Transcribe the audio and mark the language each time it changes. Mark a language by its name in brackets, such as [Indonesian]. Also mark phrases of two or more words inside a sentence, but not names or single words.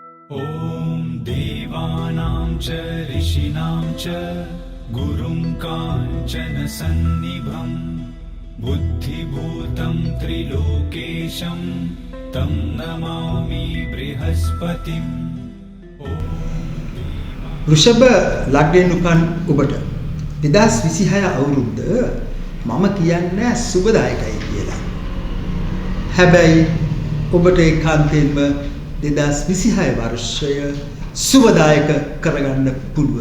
[Sanskrit] ॐ देवानां च ऋषीणां च गुरुं काञ्चनसन्निभं बुद्धिभूतं त्रिलोकेशं तं नमामि बृहस्पतिम्. [Sinhala] වෘෂභ ලග්නයෙන් උපන් ඔබට 2026 අවුරුද්ද මම කියන්නේ සුබදායකයි කියලා. හැබැයි ඔබට ඒකාන්තයෙන්ම 2026 වර්ෂය සුබදායක කරගන්න පුළුවන්.